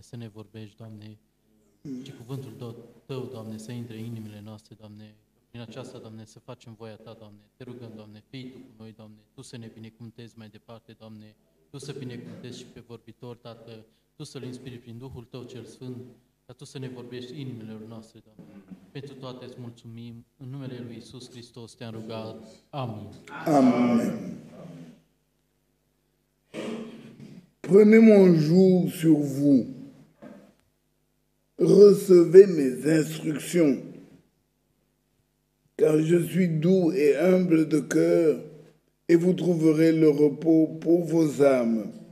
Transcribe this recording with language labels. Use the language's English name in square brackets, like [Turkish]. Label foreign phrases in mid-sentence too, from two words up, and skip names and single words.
[Romanian] să ne vorbești, Doamne, și cuvântul Tău, Doamne, să intre în inimile noastre, Doamne, prin aceasta, Doamne, să facem voia Ta, Doamne, te rugăm, Doamne, fii Tu cu noi, Doamne, Tu să ne binecuvântezi mai departe, Doamne, Tu să binecuvântezi și pe vorbitor, Tată, Tu să-L inspiri prin Duhul Tău cel Sfânt, ca Tu să ne vorbești inimilor noastre, Doamne. Pentru toate îți mulțumim, în numele Lui Iisus Hristos te-am rugat. Amin. [French] Amen. Prenez mon joug sur vous, recevez mes instructions, car je suis doux et humble de cœur, et vous trouverez le repos pour vos âmes.